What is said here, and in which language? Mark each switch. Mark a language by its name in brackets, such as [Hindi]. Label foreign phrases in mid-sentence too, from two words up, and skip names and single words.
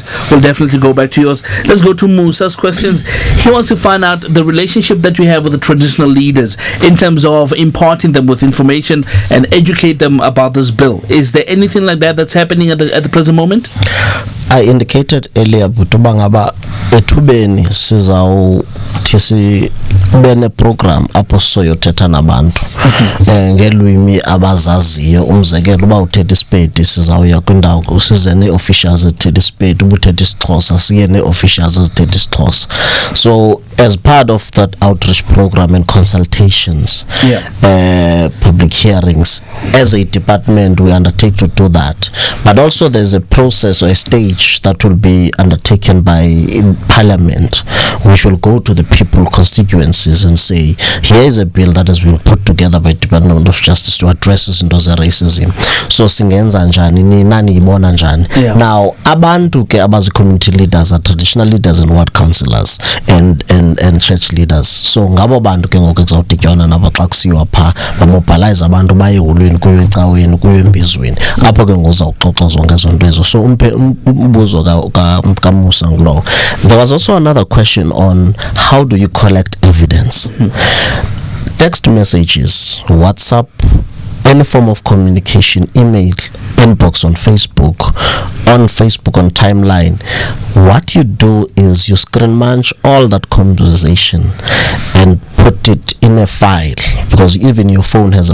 [English] We'll definitely go back to yours. Let's go to Musa's questions. He wants to find out the relationship that you have with the traditional leaders in terms of imparting them with information and educate them about this bill. Is there anything like that that's happening at the present moment? I indicated earlier [Xhosa] butuba ngaba ethubeni sizawuthi bene program apho soyothetha nabantu ngelwimi abazaziyo. Umzekelo uba uthetha iSpedi sizawuya kwindawo size nee-officials ezithetha iSpedi, uba uthetha isiXhosa siye nee-officials ezithetha isiXhosa. [English] So as part of that outreach program and consultations, public hearings, as a department we undertake to do that, but also there's a process or a stage that will be undertaken by Parliament, which will go to the people constituencies and say, here is a bill that has been put together by Department of Justice to address into racism. [Xhosa] So singenza njani, ni nani ibona njani. [English] Now [Xhosa] abantu ke abazi [English] community leaders are traditional leaders and ward councillors and church leaders. [Xhosa] So ngabo bantu ke ngoku kuzawudityana nabo xa kusiwa pha bamobilize abantu baye eholweni kuyo ecaweni kuyo embizweni apho ke ngozawuxoxa zonke zonto ezo. So umbuzo ka Musa ngulo. [English] There was also another question on how do you collect evidence. Text messages, WhatsApp, any form of communication, email, inbox on Facebook on timeline. What you do is you screen munch all that conversation and put it in a file, because even your phone has a